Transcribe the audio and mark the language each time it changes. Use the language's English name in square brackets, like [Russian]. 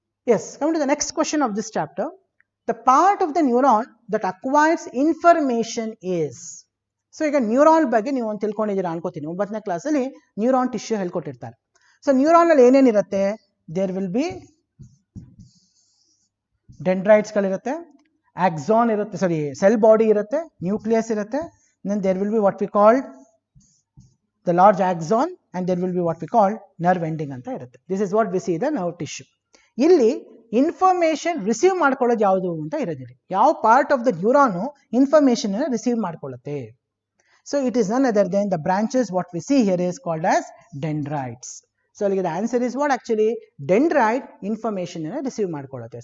[English] Yes, coming to the next question of this chapter, the part of the neuron that acquires information is. [Kannada] So ಈಗ neuron ಬಗ್ಗೆ ನೀವು ಒಂದು ತಿಳ್ಕೊಂಡಿದ್ದೀರಾ ಅನ್ಕೋತೀನಿ. 9ನೇ ಕ್ಲಾಸಲ್ಲಿ neuron tissue ಹೇಳ್ಕೊಟ್ಟಿರ್ತಾರೆ. So neuron ಅಲ್ಲಿ ಏನೇನಿರುತ್ತೆ? [English] there will be ಡೆಂಡ್ರೈಟ್ಸ್ಗಳಿರುತ್ತೆ, [Kannada] axon ಇರುತ್ತೆ, cell body ಇರುತ್ತೆ, [English] nucleus ಇರುತ್ತೆ, then there will be what we call the large axon and there will be what we call nerve ending [Kannada] ಅಂತ ಇರುತ್ತೆ. [English] This is what we see the nerve tissue. [Kannada] ಇಲ್ಲಿ information receive ಮಾಡ್ಕೊಳ್ಳೋದು ಯಾವುದು ಅಂತ ಇರೋದಿಲ್ಲ. ಯಾವ part of the neuron information receive ಮಾಡ್ಕೊಳ್ಳುತ್ತೆ? [English] So it is none other then the branches what we see here is called as dendrites. [Kannada] So ಅಲ್ಲಿಗೆ [English] The answer is what actually dendrite information receive ಮಾಡ್ಕೊಳ್ಳುತ್ತೆ.